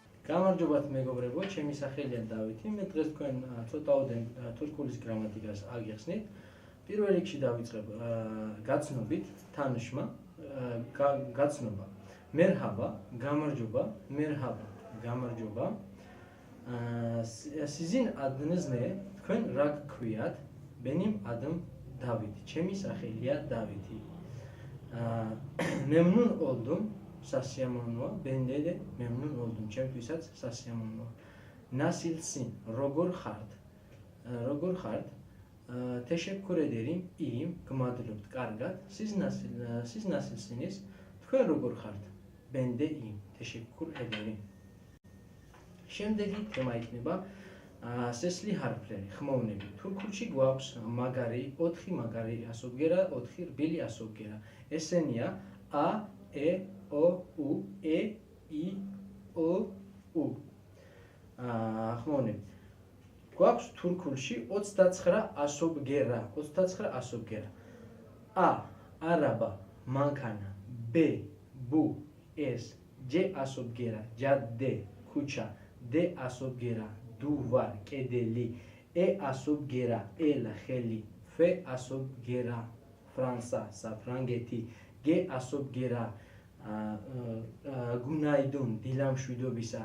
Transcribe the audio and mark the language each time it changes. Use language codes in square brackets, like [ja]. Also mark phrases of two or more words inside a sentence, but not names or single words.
[ka] გამარჯობათ მეგობრებო, ჩემი სახელია დავითი. მე დღეს თქვენ ცოტაოდენ თურქულის გრამატიკას აგიხსნით. პირველ რიგში დავიწყებ გაცნობით, თანშმა, გაცნობა. მერჰაბა, გამარჯობა, მერჰაბა, გამარჯობა. [tr] Sizin adınız ne? [ka] თქვენ რა გქვიათ? [tr] Benim adım David. [ka] ჩემი სახელია დავითი. [tr] Memnun oldum. Sasyamonoa, bende de memnun oldum. [ka] Ჩემთვისაც სასიამოვნოა. Nasılsın? Როგორ ხართ? Როგორ ხართ? [tr] Teşekkür ederim. İyiyim. [ka] გმადლობთ. კარგად. [tr] Siz nasılsınız? [ka] თქვენ როგორ ხართ? [tr] Ben de iyiyim. Teşekkür ederim. [ka] შემდეგი თემა იქნება [tr] sesli harfleri, [ka] ხმოვნები. თურქულში გვაქვს მაგარი, 4 მაგარი ასობგერა, 4 რბილი ასობგერა. ესენია a, e, o, u, e, i, o, u. ხმოვნები. გვაქვს თურქულში 29 ასობგერა, 29 ასობგერა. a, არაბა, მანქანა, b, bu, es, j ასობგერა, jadde, ქუჩა, d ასობგერა, duvar, კედელი, e ასობგერა, el, ხელი, f ასობგერა, ფრანსა, საფრანგეთი, g ასობგერა, გუნაიდონ, დილამშვიდობისა.